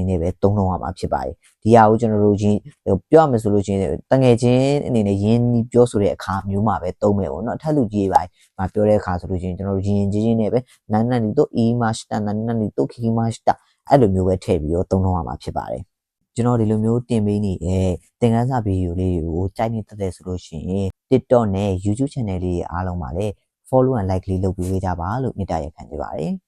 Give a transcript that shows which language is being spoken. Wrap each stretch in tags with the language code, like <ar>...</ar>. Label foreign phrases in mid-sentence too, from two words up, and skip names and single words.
<my>နဲ့ပဲသုံးလို့ရမှာဖြစ်ပါတယ်ဒီဟာကိုကျွန်တော်တို့ပြောရမယ်ဆိုလို့ရှိရင်တငယ်ချင်းအနေနဲ့ယဉ်ပြောဆိုတဲ့အခါမျိုးမှာပဲသုံးမယ်ပေါ့နော်အထက်လူကြီးတွေမှာပြောတဲ့အခါဆိုလို့ရှိရင်ကျွန်တော်တို့ယဉ်ချင်းနဲ့ပဲနာနီနာနီတော့ e-master နာနီနာနီတော့ ki-master အဲ့လိုမျိုးပဲထည့်ပြီးတော့သုံးလို့ရမှာဖြစ်ပါတယ်ကျွန်တော်ဒီလိုမျိုးတင်ပေးနေတဲ့သင်ခန်းစာဗီဒီယိုလေးတွေကိုကြိုက်နေတဲ့ဆိုလို့ရှိရင် TikTok နဲ့ YouTube channel လေးအားလုံးမှာလည်း</my> <en>follow and like</en> <my>လေးလုပ်ပေးကြပါလို့မေတ္တာရပ်ခံချင်ပါတယ်</my>